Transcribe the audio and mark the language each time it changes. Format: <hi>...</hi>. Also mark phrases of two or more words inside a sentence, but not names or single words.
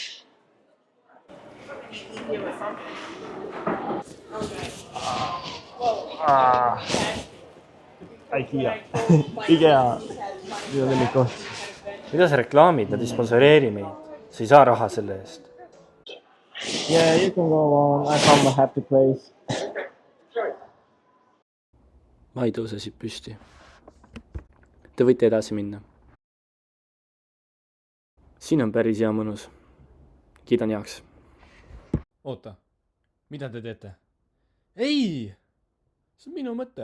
<et>IKEA minu lemmikkoht. Mida sa reklaamid? Nad ei sponsoreeri meid. Sa ei saa raha selle eest.</et> <en>Yeah, you can go on. I found a happy place.</en> <et>Ma ei tõuse siit püsti. Te võite edasi minna. Siin on päris hea mõnus. Kiidan heaks. Oota, mida te teete? Ei! See on minu mõte.</et>